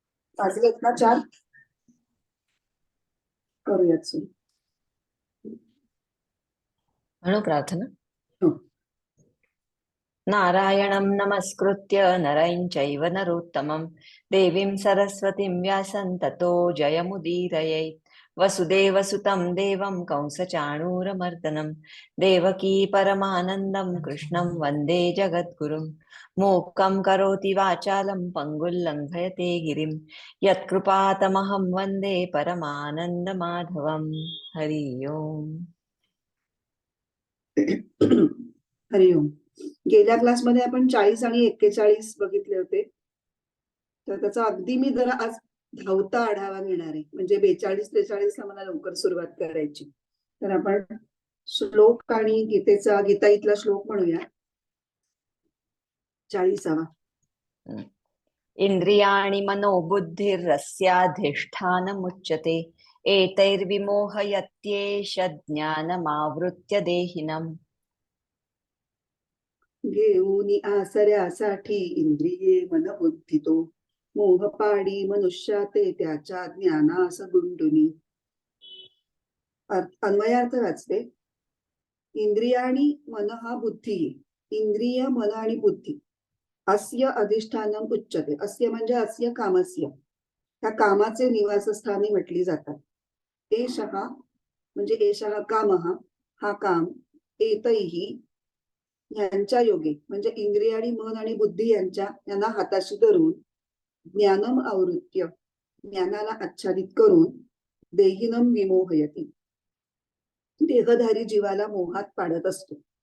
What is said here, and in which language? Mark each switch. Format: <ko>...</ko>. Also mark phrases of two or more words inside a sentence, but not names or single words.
<mr>वाजलेत ना 4. करूयात सुरू. म्हणू प्रार्थना. हो.</mr> <sa>नारायणं नमस्कृत्य नरं चैव नरोत्तमं देवीं सरस्वतीं व्यासं ततो जयमुदीरयेत् वसुदेवसुतं देवं कंसचाणूरमर्दनं देवकी परमानन्दं कृष्णं वन्दे जगद्गुरुं मूकं करोति वाचालं पङ्गुं लङ्घयते गिरिं यत्कृपातमहं वन्दे परमानन्दमाधवं. हरि ओम्. हरिओम.</sa> <mr>गेल्या क्लासमध्ये आपण 40 आणि 41 बघितले होते. तर त्याचा अगदी मी जरा आज धावता आढावा घेणार आहे. म्हणजे 42-43 ला मला लवकर सुरुवात करायची. तर आपण श्लोक आणि गीताईतला श्लोक म्हणूया. 40वा.</mr> <sa>इंद्रियाणि मनोबुद्धिरस्याधिष्ठानमुच्यते एतैर्विमोहयत्येष ज्ञानमावृत्य देहिनम्.</sa> <mr>घेऊनी आसऱ्यासाठी इंद्रिये मन बुद्धी तो मोह पाडी मनुष्या ते त्याच्या ज्ञानास गुंडुनी. अन्वयार्थ वाचते. इंद्रियाणी मन हा बुद्धी. इंद्रिय मन आणि बुद्धी</mr> <sa>अस्य अधिष्ठानम उच्यते.</sa> <mr>अस्य म्हणजे</mr> <sa>अस्य कामस्य.</sa> <mr>त्या कामाचे निवासस्थानी म्हटली जातात. एषः म्हणजे</mr> <sa>एषः कामः</sa> <mr>हा काम. एतैहि यांच्या योगे म्हणजे इंद्रिय आणि मन आणि बुद्धी यांना हाताशी धरून</mr> <sa>ज्ञानम आवृत्य</sa> <mr>ज्ञानाला आच्छादित करून</mr> <sa>देहिनम विमोहयती</sa> <mr>देहधारी जीवाला मोहात पाडत असतो.</mr>